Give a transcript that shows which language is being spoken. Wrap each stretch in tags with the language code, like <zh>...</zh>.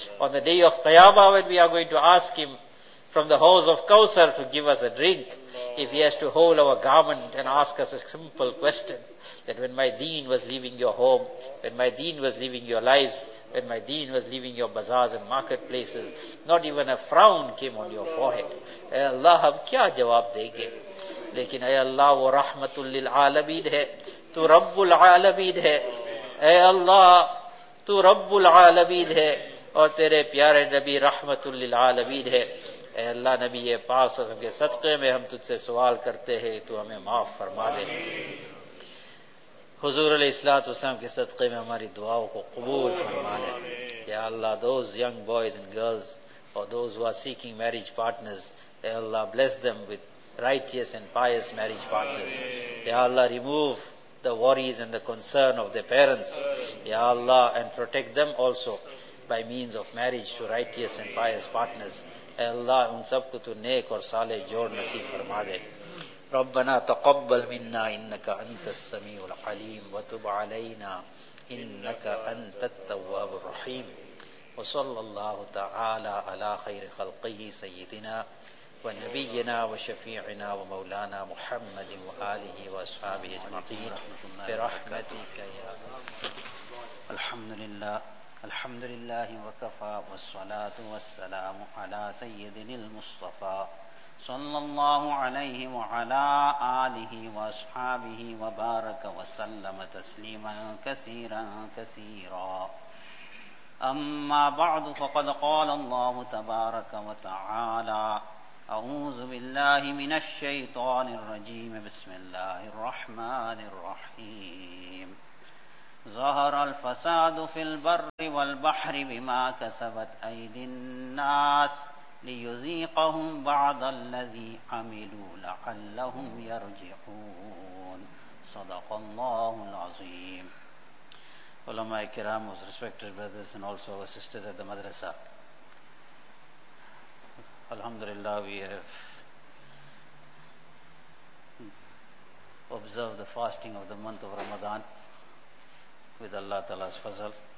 <en>On the day of Qiyamah, when we are going to ask him from the house of Kausar to give us a drink, if he has to hold our garment and ask us a simple question, that when my deen was leaving your home, when my deen was leaving your lives, when my deen was leaving your bazaars and marketplaces, not even a frown came on your forehead.</en> <ur>Ya Allah, hum kya jawab dege? لیکن اے اللہ, وہ رحمت للعالمین ہے, تو رب العالمین ہے. اے اللہ, تو رب العالمین ہے, اور تیرے پیارے نبی رحمت للعالمین ہے. اے اللہ, نبی پاک صلی اللہ علیہ وسلم کے صدقے میں ہم تجھ سے سوال کرتے ہیں, تو ہمیں معاف فرما دے. حضور علیہ الصلوۃ والسلام کے صدقے میں ہماری دعاؤں کو قبول فرما لے.</ur> <en>یا Allah, those young boys and girls اور those who are seeking marriage partners, اے Allah, bless them with righteous and pious marriage partners. Ya Allah, remove the worries and the concern of their parents. Ya Allah, and protect them also by means of marriage to righteous and pious partners.</en> <ur>Ya Allah, un sab ko tu nek aur saleh jod naseeb farma de.</ur> <ar>Rabbana taqabbal minna innaka antas samiul alim wa tub alaina innaka antat tawwabur rahim wa sallallahu ta'ala ala khair khalqihi sayyidina ونبينا وشفيعنا ومولانا محمد وآله وأصحابه أجمعين برحمتك يا رب. الحمد لله وكفى, والصلاة والسلام على سيدنا المصطفى صلى الله عليه وعلى آله وأصحابه وبارك وسلم تسليما كثيرا كثيرا. أما بعد, فقد قال الله تبارك وتعالى, أعوذ بالله من الشيطان الرجيم, بسم الله الرحمن الرحيم. ظهر الفساد في البر والبحر بما كسبت أيدي الناس ليذيقهم بعض الذي عملوا لعلهم يرجعون. صدق الله العظيم. علماء الكرام,</ar> <en>most respected brothers and also our sisters at the madrasa, Alhamdulillah, we have observed the fasting of the month of Ramadan with Allah Ta'ala's fazal.</en>